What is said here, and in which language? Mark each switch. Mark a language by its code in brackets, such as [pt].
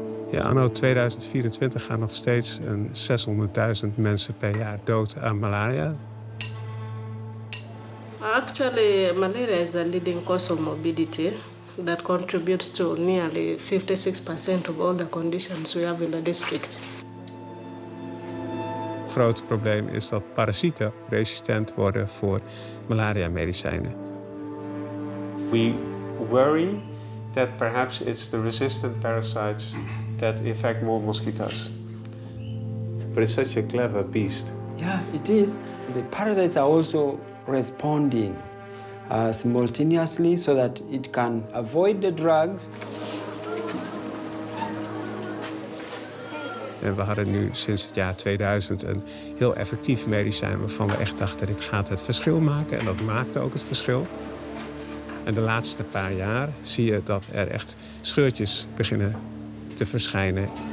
[nl] Ja, anno 2024 gaan nog steeds 600.000 mensen per jaar dood aan malaria. [en] Actually, malaria is the leading cause of morbidity that contributes to nearly 56% of all the conditions we have in the district. [nl] Het grote probleem is dat parasieten resistent worden voor malaria-medicijnen. [en] We worry that perhaps it's the resistant parasites that infect more mosquitoes. But it's such a clever beast. Yeah, it is. The parasites are also responding simultaneously so that it can avoid the drugs. [nl] En we hadden nu sinds het jaar 2000 een heel effectief medicijn waarvan we echt dachten, dit gaat het verschil maken. En dat maakte ook het verschil. En de laatste paar jaar zie je dat er echt scheurtjes beginnen te verschijnen.